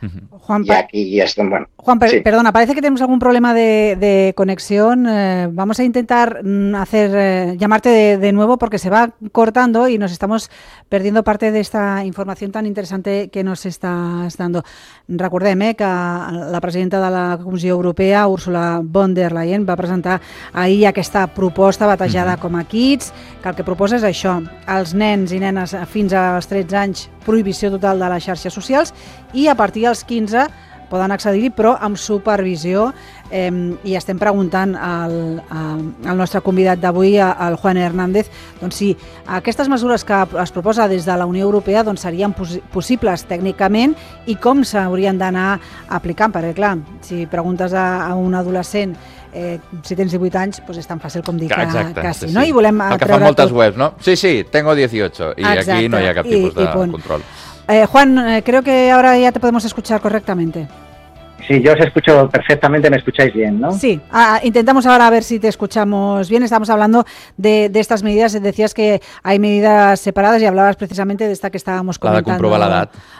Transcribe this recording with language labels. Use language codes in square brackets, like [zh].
[es] Juan, y aquí, perdona, parece que tenemos algún problema de conexión. Vamos a intentar llamarte de nuevo porque se va cortando y nos estamos perdiendo parte de esta información tan interesante que nos estás dando. [ca] Recordem que la presidenta de la Comissió Europea, Ursula von der Leyen, va presentar ahir aquesta proposta batejada com a Kids, que el que proposa és això: els nens i nenes fins als 13 anys, prohibició total de les xarxes socials, i a partir dels 15 poden accedir-hi, però amb supervisió. I estem preguntant al nostre convidat d'avui, al Juan Hernández, doncs si aquestes mesures que es proposa des de la Unió Europea doncs serien possibles tècnicament i com s'haurien d'anar aplicant. Perquè, clar, si preguntes a un adolescent si tens 18 anys, doncs és tan fàcil com dir que, exacte, que sí, sí, no? I volem el que fan moltes webs, no? [es] Sí, sí, tengo 18 [ca] i exacte, aquí no hi ha cap tipus de control. [es] Juan, creo que ahora ya te podemos escuchar correctamente. Sí, yo os escucho perfectamente, me escucháis bien, ¿no? Sí, intentamos ahora a ver si te escuchamos bien. Estamos hablando de estas medidas, decías que hay medidas separadas y hablabas precisamente de esta que estábamos comentando. La de comprobar la edad.